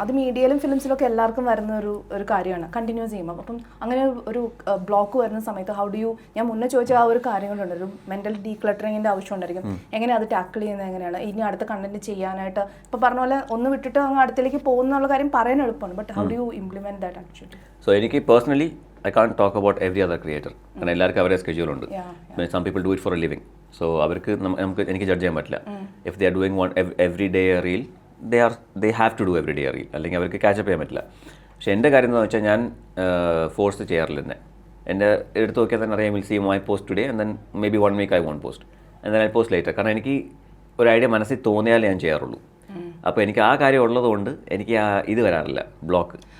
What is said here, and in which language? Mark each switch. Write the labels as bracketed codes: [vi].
[ml] അത് മീഡിയയിലും ഫിലിംസിലൊക്കെ എല്ലാവർക്കും വരുന്ന ഒരു കാര്യമാണ് കണ്ടിന്യൂസ് ചെയ്യുമ്പോൾ. അപ്പം അങ്ങനെ ഒരു ബ്ലോക്ക് വരുന്ന സമയത്ത് [en] how do you, [ml] ഞാൻ മുന്നേ ചോദിച്ച ആ ഒരു കാര്യങ്ങളുണ്ട്, ഒരു മെന്റൽ ഡീക്ലട്ടറിങ്ങിന്റെ ആവശ്യം ഉണ്ടായിരിക്കും. എങ്ങനെ അത് ടാക്കിൾ ചെയ്യുന്നത്, എങ്ങനെയാണ് ഇനി അടുത്ത കണ്ടന്റ് ചെയ്യാനായിട്ട് ഇപ്പോൾ പറഞ്ഞ പോലെ ഒന്ന് വിട്ടിട്ട് അങ്ങ് അടുത്തേക്ക് പോകുന്നുള്ള കാര്യം പറയാൻ എളുപ്പമാണ്, [en] But how do you implement that actually? So [ml] എനിക്ക് personally [en] I can't talk about every other creator. [ml] കാരണം എല്ലാവർക്കും അവരുടെ സ്കെഡ്യൂൾ ഉണ്ട്. [en] Some people do it for a living. [ml] So അവർക്ക് എനിക്ക് ജഡ്ജ് ചെയ്യാൻ പറ്റില്ല. [en] If they are doing one every day a reel, they have to do every day a reel. [ml] അല്ലെങ്കിൽ അവർക്ക് ക്യാച്ചപ്പ് ചെയ്യാൻ പറ്റില്ല. പക്ഷേ എൻ്റെ കാര്യം എന്താണെന്ന് വെച്ചാൽ ഞാൻ ഫോഴ്സ് ചെയ്യാറില്ല തന്നെ. എൻ്റെ എടുത്ത് നോക്കിയാൽ തന്നെ അറിയാം, [en] Will see my post today and then maybe 1 week I won't post and then I post later. [ml] കാരണം എനിക്ക് ഒരു ഐഡിയ മനസ്സിൽ തോന്നിയാലേ ഞാൻ ചെയ്യാറുള്ളൂ. അപ്പോൾ എനിക്ക് ആ കാര്യം ഉള്ളതുകൊണ്ട് എനിക്ക് ഇത് വരാറില്ല, ബ്ലോക്ക്.